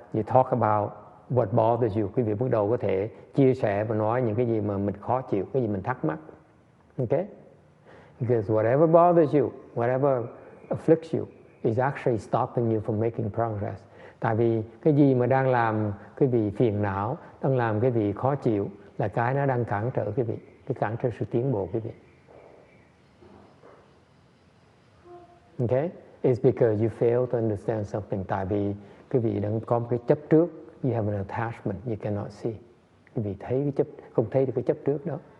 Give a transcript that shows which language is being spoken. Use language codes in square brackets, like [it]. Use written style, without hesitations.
[en] You talk about what bothers you. [vi] Quý vị bắt đầu có thể chia sẻ và nói những cái gì mà mình khó chịu, cái gì mình thắc mắc. [en] Okay? Because whatever bothers you, whatever afflicts you is actually stopping you from making progress. [vi] Tại vì cái gì mà đang làm quý vị phiền não, đang làm cái vị khó chịu là cái nó đang cản trở quý vị, cái cản trở sự tiến bộ quý vị. [en] Okay? It's because you fail to understand something. [vi] Tại vì quý vị đang có một cái chấp trước. [en] You have an attachment you cannot see. [vi] Quý vị thấy cái chấp, không thấy được cái chấp trước đó.